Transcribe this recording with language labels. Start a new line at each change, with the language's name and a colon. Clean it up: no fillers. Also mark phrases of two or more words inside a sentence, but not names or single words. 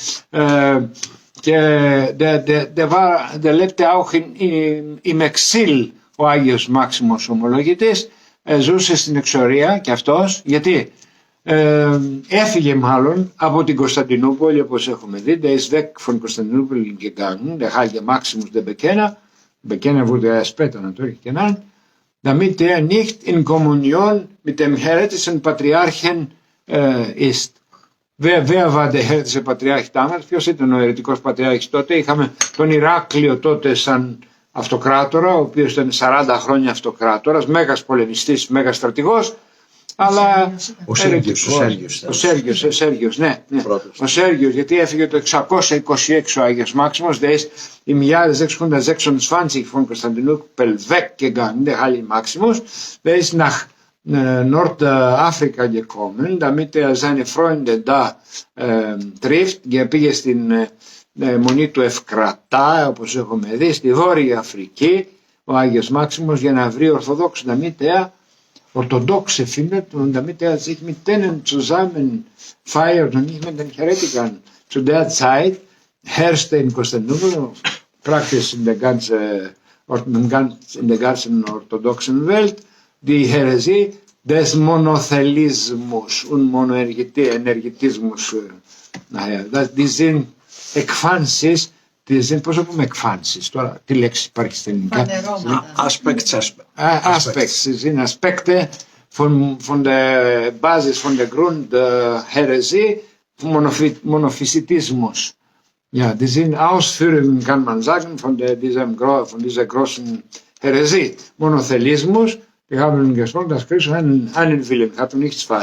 German: Και der lebte auch im Exil,
Greek: ο Άγιος Μάξιμος Ομολογητής, ζούσε στην εξορία και αυτός, γιατί έφυγε μάλλον από την Κωνσταντινούπολη, όπως έχουμε δει,
German: der ist weg von Konstantinopel gegangen, der heilige Maximus der Bekenner wurde erst später natürlich genannt, damit er nicht in Kommunion mit dem häretischen Patriarchen ist. Wer war der häretische Patriarch damals?
Greek: Ποιος ήταν ο αιρετικός πατριάρχης τότε? Είχαμε τον Ηράκλειο τότε σαν αυτοκράτορα, ο οποίος ήταν 40 χρόνια αυτοκράτορας, μέγας πολεμιστής, μέγας στρατηγός, αλλά ο Σέργιος, ναι. Ο Σέργιος, γιατί έφυγε το 626 ο Άγιος Μάξιμος,
German: der ist im Jahre 626 von Konstantinopel weggegangen, der Heilige Maximus, der ist nach Nordafrika gekommen, damit er seine Freunde da trifft.
Greek: Πήγε στην μονή του Ευκρατά, όπως έχουμε δει, στη Βόρεια Αφρική, ο Άγιος Μάξιμος, για να βρει Ορθοδόξους,
German: damit er Orthodoxe findet und damit er sich mit denen zusammen feiert und nicht mit den Heretikern. Zu der Zeit herrschte in Konstantinopel, praktisch in der ganzen orthodoxen Welt, die Häresie des Monothelismus und Monoenergetismus. Die sind
Greek: Εκφάνσεις, πώς θα πούμε εκφάνσεις τώρα, τι λέξη υπάρχει στα ελληνικά?
German: Aspects, sind Aspekte von der Basis, von der Grundheresie, Monophysitismus. Ja, die sind Ausführungen, kann man sagen, von dieser großen Häresie. Monothelismus, wir haben gesprochen, dass Christus einen Willen hat und nicht zwei.